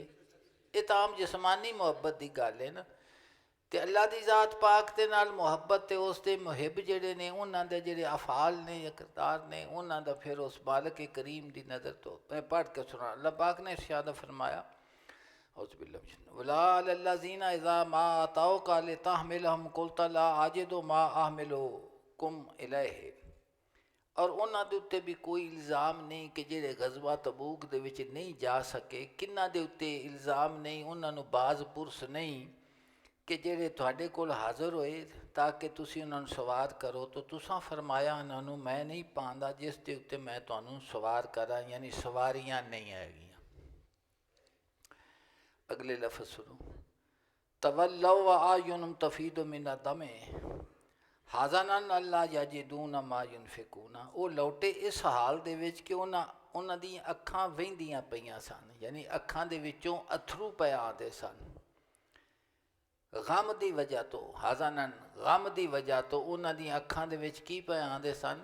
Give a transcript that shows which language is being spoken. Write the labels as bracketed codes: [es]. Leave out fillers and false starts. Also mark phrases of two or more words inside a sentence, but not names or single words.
[pa] ਇਹ ਤਾਂ ਆਮ ਜਿਸਮਾਨੀ ਮੁਹੱਬਤ ਦੀ ਗੱਲ ਹੈ ਨਾ, ਅਤੇ ਅੱਲਾ ਦੀ ਜ਼ਾਤ ਪਾਕ ਦੇ ਨਾਲ ਮੁਹੱਬਤ ਅਤੇ ਉਸ ਦੇ ਮੁਹਿਬ ਜਿਹੜੇ ਨੇ ਉਹਨਾਂ ਦੇ ਜਿਹੜੇ ਅਫਆਲ ਨੇ ਜਾਂ ਕਿਰਦਾਰ ਨੇ, ਉਹਨਾਂ ਦਾ ਫਿਰ ਉਸ ਮਾਲਕ ਕਰੀਮ ਦੀ ਨਜ਼ਰ ਤੋਂ ਮੈਂ ਪੜ੍ਹ ਕੇ ਸੁਣਾ। ਅੱਲਾਹ ਪਾਕ ਨੇ ਇਰਸ਼ਾਦ ਫਰਮਾਇਆ [ar] ولا الذين إذا ما أتوك لتحملهم قلت لا أجد ما أحملكم عليه. [pa] ਔਰ ਉਹਨਾਂ ਦੇ ਉੱਤੇ ਵੀ ਕੋਈ ਇਲਜ਼ਾਮ ਨਹੀਂ ਕਿ ਜਿਹੜੇ ਗਜ਼ਵਾ ਤਬੂਕ ਦੇ ਵਿੱਚ ਨਹੀਂ ਜਾ ਸਕੇ। ਕਿਹਨਾਂ ਦੇ ਉੱਤੇ ਇਲਜ਼ਾਮ ਨਹੀਂ? ਉਹਨਾਂ ਨੂੰ ਬਾਜ਼ ਪੁਰਸ ਨਹੀਂ ਕਿ ਜਿਹੜੇ ਤੁਹਾਡੇ ਕੋਲ ਹਾਜ਼ਰ ਹੋਏ ਤਾਂ ਕਿ ਤੁਸੀਂ ਉਹਨਾਂ ਨੂੰ ਸਵਾਰ ਕਰੋ, ਤਾਂ ਤੁਸਾਂ ਫਰਮਾਇਆ ਉਹਨਾਂ ਨੂੰ ਮੈਂ ਨਹੀਂ ਪਾਉਂਦਾ ਜਿਸ ਦੇ ਉੱਤੇ ਮੈਂ ਤੁਹਾਨੂੰ ਸਵਾਰ ਕਰਾਂ, ਯਾਨੀ ਸਵਾਰੀਆਂ ਨਹੀਂ ਹੈਗੀਆਂ। ਅਗਲੇ ਲਫ਼ਜ਼ ਸੁਣੋ, [ar] تولوا وأعينهم تفيض من الدمع حزنا ألا يجدوا ما ينفقون. [pa] ਉਹ ਲੌਟੇ ਇਸ ਹਾਲ ਦੇ ਵਿੱਚ ਕਿ ਉਹਨਾਂ ਦੀਆਂ ਅੱਖਾਂ ਵਹਿੰਦੀਆਂ ਪਈਆਂ ਸਨ, ਯਾਨੀ ਅੱਖਾਂ ਦੇ ਵਿੱਚੋਂ ਅਥਰੂ ਪਏ ਆਉਂਦੇ ਸਨ ਗਮ ਦੀ ਵਜ੍ਹਾ ਤੋਂ। ਹਾਜ਼ਨਨ ਗਮ ਦੀ ਵਜ੍ਹਾ ਤੋਂ ਉਹਨਾਂ ਦੀਆਂ ਅੱਖਾਂ ਦੇ ਵਿੱਚ ਕੀ ਪਏ ਆਉਂਦੇ ਸਨ?